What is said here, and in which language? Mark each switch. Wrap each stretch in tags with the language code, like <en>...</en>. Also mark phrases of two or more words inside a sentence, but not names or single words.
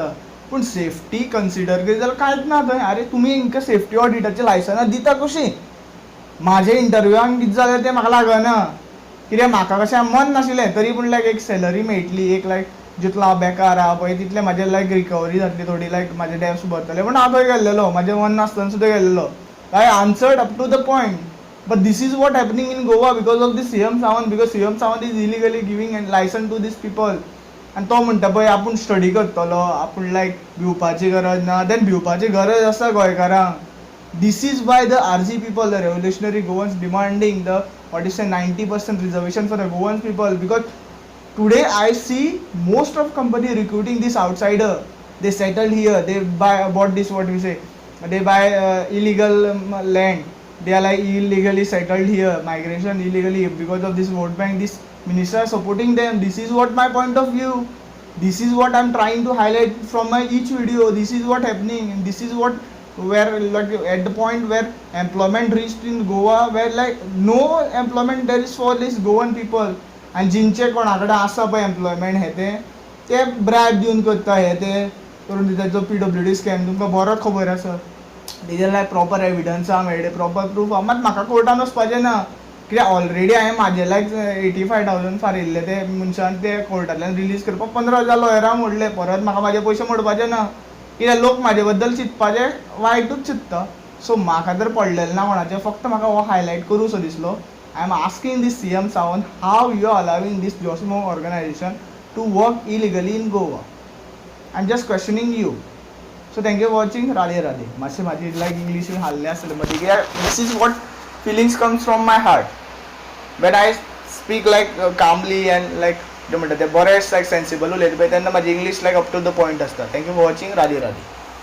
<kok>पूण सेफ्टी कन्सिडर करीत जाल्यार कांयच ना थंय. अरे तुमी हिंकां सेफ्टी ऑडिटाची लायसनां दिता कशीं? म्हाज्या इंटरव्यूआक कितें जालें तें म्हाका लागना. कित्याक म्हाका कशें मन नाशिल्लें, तरी पूण लायक एक सॅलरी मेळटली, एक लायक जितलो हांव बेकार आहा पळय तितलें म्हाजें लायक रिकवरी जातली थोडी, लायक म्हाजे डेब्स भरतले. पूण हांव थंय गेल्लेलो, म्हाजें मन नासतना सुद्दां गेल्लेलो.</kok> <en>I answered up to the point. But this is what happening in Goa because of this CM Sawant, because CM Sawant is illegally giving a license to these people.</en> <kok>आनी तो म्हणटा पळय आपूण स्टडी करतलो, आपूण लायक भिवपाची गरज ना. देन भिवपाची गरज आसा गोंयकारांक.</kok> <en>This is why the RG people, the revolutionary Goans, demanding the 90% reservation for the Goan people, because today I see most of company recruiting this outsider. They settled here, they bought this, what we say, they buy illegal land. They are like illegally settled here, migration illegally, because of this vote bank. This minister are supporting them. This is what my point of view. This is what I'm trying to highlight from my each video. This is what happening. And this is what where like at the point where employment reached in Goa, where like no employment there is for these Goan people.</en> <kok>And जिंचे कोणाकडे आसा पळय एम्प्लॉयमेंट ते ब्रायब दिवन करता, ते करून दिता. PWD स्कॅम तुमकां बरो खबर आसा. तेजेर लायक</kok> <en>proper evidence</en> <kok>आहा मेळ्ळे,</kok> <en>proper proof</en> <kok>आहा. मात म्हाका कोर्टान वचपाचें ना. कित्याक ऑलरेडी हांवें म्हाजे लायक 85,000 फारिल्ले ते मनशान ते कोर्टांतल्यान रिलीज करपाक 15,000 लॉयरां मोडले. परत म्हाका म्हाजे पयशे मोडपाचे ना. कित्याक लोक म्हाजे बद्दल चिंतपाचे वायटूच चिंतता. सो म्हाका तर पडलेलें ना कोणाचें. फक्त म्हाका हो हायलायट करूं सो दिसलो.</kok> <en>I am asking this CM Sawant, how you are allowing this Josmo organisation to work illegally in Goa? I am just questioning you. So thank you for watching. Radhe Radhe.</en> <kok>मातशें म्हाजी लायक इंग्लीश हाल्लें आसलें मदीं, कित्याक</kok> <en>this is what feelings comes from my heart when I speak like calmly and like</en> <kok>कितें म्हणटा तें बरें लायक सेन्सिबल उलयता पळय तेन्ना म्हाजी इंग्लीश लायक</kok> <en>up to the point</en> <kok>आसता.</kok> <en>thank you for watching.</en> <kok>राधे राधे.</kok>